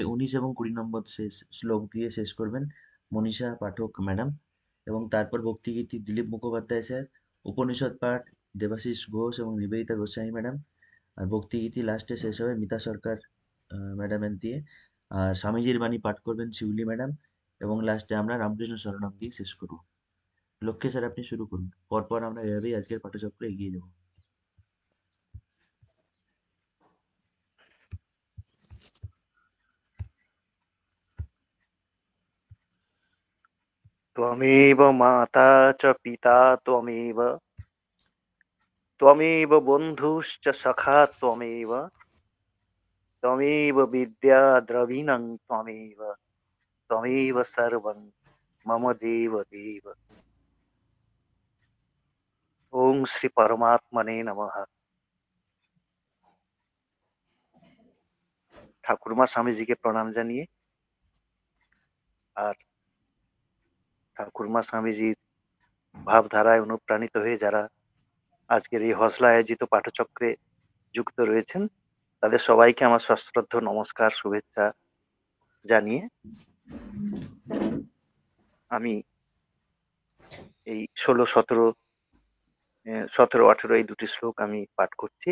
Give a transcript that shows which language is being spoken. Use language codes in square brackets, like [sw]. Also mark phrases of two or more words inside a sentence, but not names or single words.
[bn] 19 এবং 20 নম্বর শ্লোক দিয়ে শেষ করবেন মনীষা পাঠক ম্যাডাম, এবং তারপর ভক্তিগীতি দিলীপ মুখোপাধ্যায় স্যার, উপনিষদ পাঠ দেবাশিস ঘোষ এবং নিবেদিতা গোস্বামী ম্যাডাম, আর ভক্তিগীতি লাস্টে শেষ হবে মিতা সরকার ম্যাডামের দিয়ে, আর স্বামীজির বাণী পাঠ করবেন শিউলি ম্যাডাম, এবং লাস্টে আমরা রামকৃষ্ণ শরণম দিয়ে শেষ করব। লক্ষ্মী স্যার আপনি শুরু করুন, পরপর আমরা এভাবেই আজকের পাঠচক্রে এগিয়ে যাব। [sa] त्वमेव माता च पिता त्वमेव, त्वमेव बन्धुश्च सखा त्वमेव, त्वमेव विद्या द्रविणं त्वमेव, त्वमेव सर्वं मम देव देव। ओम श्री परमात्मने नमः। [bn] ঠাকুরমা স্বামীজিকে প্রণাম জানিয়ে আর ঠাকুরমা স্বামীজির ভাবধারায় অনুপ্রাণিত হয়ে যারা আজকের এই হজলা আয়োজিত পাঠচক্রে যুক্ত রয়েছেন, তাদের সবাইকে আমার সশ্রদ্ধ নমস্কার, শুভেচ্ছা জানিয়ে আমি এই ১৬, ১৭, ১৭, ১৮ এই দুটি শ্লোক আমি পাঠ করছি।